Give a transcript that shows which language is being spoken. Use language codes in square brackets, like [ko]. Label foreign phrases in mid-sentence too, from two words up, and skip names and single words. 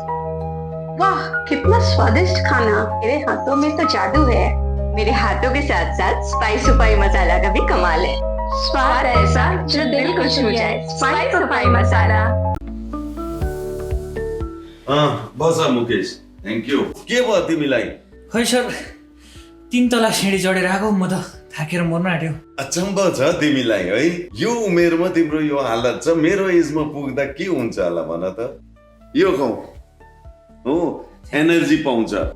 [hi] वाह कितना स्वादिष्ट खाना। मेरे हाथों में तो जादू है। मेरे हाथों के साथ साथ स्पाइस सुपाई मसाला का भी कमाल है। स्वाद ऐसा जो दिल को छू जाए। स्पाइस सुपाई मसाला। [ne] बस मुकेश, [en] thank you. [ne] के भयो तिमीलाई? खै सर, 3 तला सिँढी चढेर आएको, म त थाकेर मर्न आँट्यो। अचम्म छ तिमीलाई है। यो उमेरमा तिम्रो यो हालत छ, मेरो एजमा पुग्दा के हुन्छ होला भन त। यो खाऊ, हो एनर्जी पाउँछ।